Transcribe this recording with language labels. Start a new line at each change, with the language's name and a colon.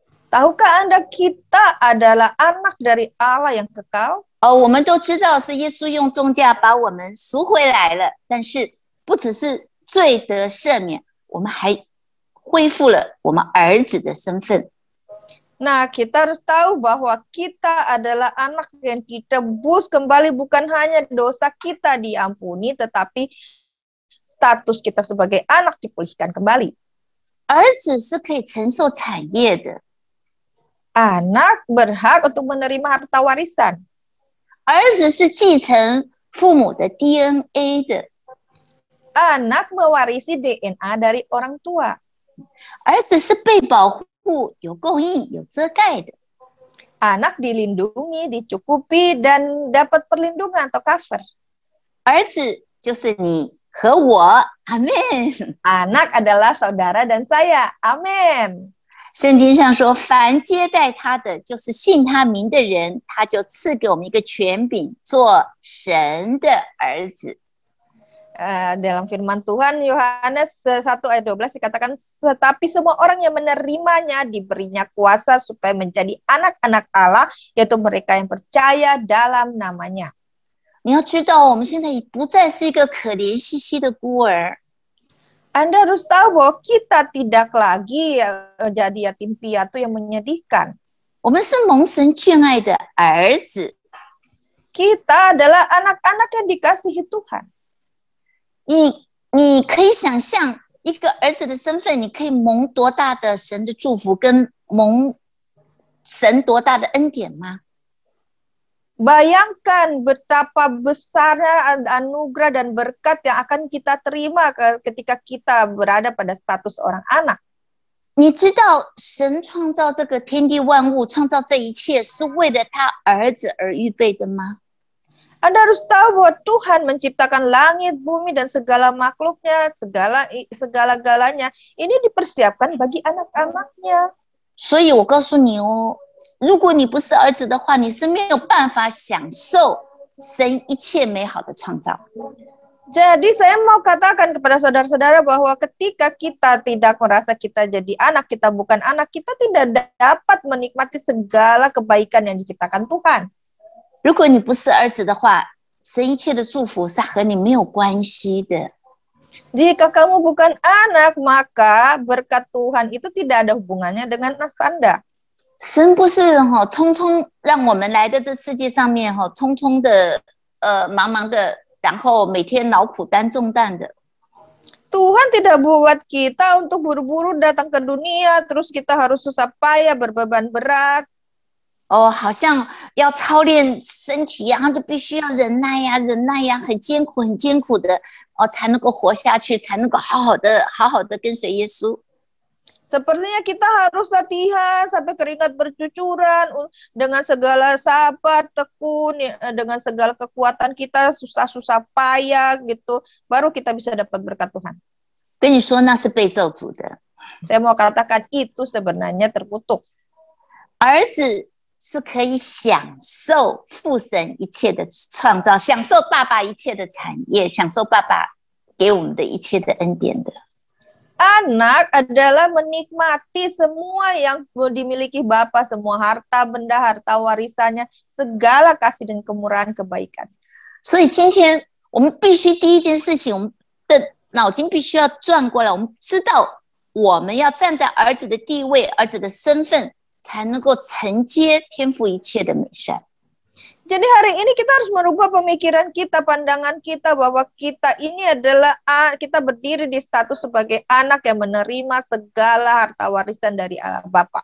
Indonesian: Tahukah Anda kita adalah anak dari Allah yang kekal?
Chinese: 我们都知道是耶稣用重价把我们赎回来了，但是不只是罪得赦免，我们还恢复了我们儿子的身份。
Indonesian: Nah, kita harus tahu bahwa kita adalah anak yang ditebus kembali, bukan hanya dosa kita diampuni, tetapi status kita sebagai anak dipulihkan kembali.
Chinese: 儿子是可以承受产业的。
Indonesian: Anak berhak untuk menerima harta warisan.
Chinese: 儿子是继承父母的 DNA 的。
Indonesian: Anak mewarisi DNA dari orang tua.
Chinese: 儿子是被保护、有供应、有遮盖的。
Indonesian: Anak dilindungi, dicukupi, dan dapat perlindungan atau cover.
Chinese: 儿子就是你和我，阿们。
Indonesian: Anak adalah saudara dan saya. Amin.
Chinese: 圣经上说，凡接待他的，就是信他名的人，他就赐给我们一个权柄，做神的儿子。
Indonesian: Dalam firman Tuhan Yohanes 1 ayat 12 dikatakan, tetapi semua orang yang menerimanya diberinya kuasa supaya menjadi anak-anak Allah, yaitu mereka yang percaya dalam namanya.
Chinese: 你要知道，我们现在已不再是一个可怜兮兮的孤儿。
Indonesian: Anda harus tahu bahwa kita tidak lagi jadi yatim piatu yang menyedihkan.
Chinese: 我们是蒙神眷爱的儿子。
Indonesian: Kita adalah anak-anak yang dikasihi Tuhan.
Chinese: 你可以想象一个儿子的身份，你可以蒙多大的神的祝福，跟蒙神多大的恩典吗？
Indonesian: Bayangkan betapa besarnya anugerah dan berkat yang akan kita terima ketika kita berada pada status orang anak.
Chinese: 你知道神创造这个天地万物，创造这一切是为了他儿子而预备的吗？
Indonesian: Anda harus tahu bahwa Tuhan menciptakan langit, bumi, dan segala makhluknya, segala-galanya. Ini dipersiapkan bagi anak-anaknya.
Chinese: 所以我告诉你哦，如果你不是儿子的话，你是没有办法享受神一切美好的创造。
Indonesian: Jadi saya mau katakan kepada saudara-saudara bahwa ketika kita tidak merasa kita jadi anak, kita bukan anak, kita tidak dapat menikmati segala kebaikan yang diciptakan Tuhan.
Chinese: 如果你不是儿子的话，神一切的祝福是和你没有关系的。
Indonesian: Jika kamu bukan anak, maka berkat Tuhan itu tidak ada hubungannya dengan Anda.
Chinese: 神不是匆匆让我们来到这世界上面匆匆的忙忙的，然后每天劳苦担重担的。
Indonesian: Tuhan tidak buat kita untuk buru-buru datang ke dunia, terus kita harus susah payah berbeban berat.
Chinese: 好像要操练身体然后就必须要忍耐呀，很艰苦的才能够活下去，才能够好好的跟随耶稣。
Indonesian: Sepertinya kita harus latihan sampai keringat bercucuran dengan segala sabar, tekun, dengan segala kekuatan kita, susah-susah payah gitu, baru kita bisa dapat berkat Tuhan.
Chinese: 跟你说那是被咒诅的。
Indonesian: Saya mau katakan itu sebenarnya terkutuk.
Chinese: 儿子是可以享受父神一切的创造，享受爸爸一切的产业，享受爸爸给我们的一切的恩典的。
Indonesian: Anak adalah menikmati semua yang dimiliki Bapa, semua harta benda, harta warisannya, segala kasih dan kemurahan kebaikan.
Chinese: 所以今天我们必须第一件事情，我们的脑筋必须要转过来，我们知道我们要站在儿子的地位，儿子的身份，才能够承接天父一切的美善。
Indonesian: Jadi hari ini kita harus merubah pemikiran kita, pandangan kita bahwa kita ini adalah kita berdiri di status sebagai anak yang menerima segala harta warisan dari Bapa.